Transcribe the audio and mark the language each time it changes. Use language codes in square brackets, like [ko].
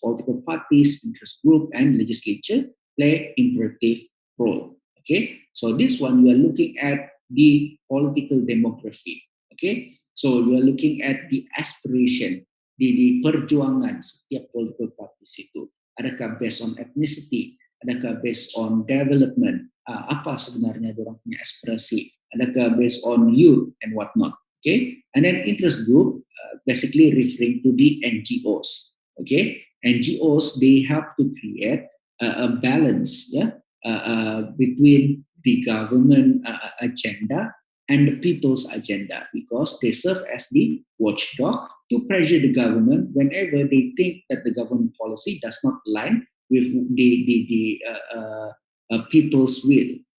[en] Political parties, interest group, and legislature play imperative role. Okay, so this one we are looking at the political demography. Okay, so we are looking at the aspiration, [ms] di perjuangan setiap [en] political parties itu. Adakah based on ethnicity? Adakah based on development? [ms] Apa sebenarnya orang punya aspirasi? [en] Adakah based on youth and whatnot? Okay, and then interest group basically referring to the NGOs. Okay, NGOs, they help to create a balance, between the government agenda and the people's agenda, because they serve as the watchdog to pressure the government whenever they think that the government policy does not align with the people's will.